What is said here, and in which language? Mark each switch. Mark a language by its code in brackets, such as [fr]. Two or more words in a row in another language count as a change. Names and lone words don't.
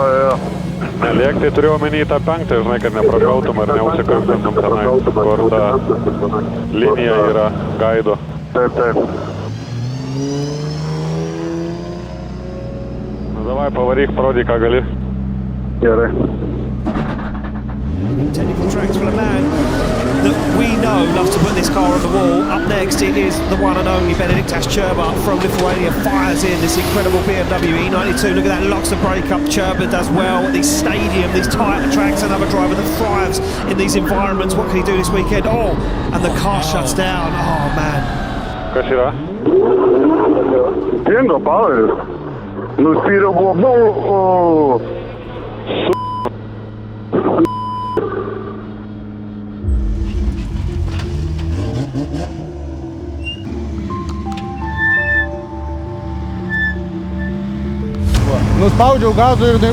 [lt] Nelėkti tai turiu omeny tą 5, žinai, kad neprašautum ar neužsikirptum tenai, kur ta linija yra gaido. Taip. Nu, davai, pavaryk, parodyk, ką gali. Gerai. [en] Technical tracks for a man that we know loves to put this car on the wall. Up next it is the one and only Benediktas Čurba from Lithuania, fires in this incredible BMW E92. Look at that, locks the brake up. Čurba does well at this stadium, these tight tracks. Another driver that thrives in these environments. What can he do this weekend? Oh, and the car shuts down. Oh man. [lt] Kas yra? Dingo pavaris. Nuspyriau buvo. Nuspaudžiau gazų ir tai...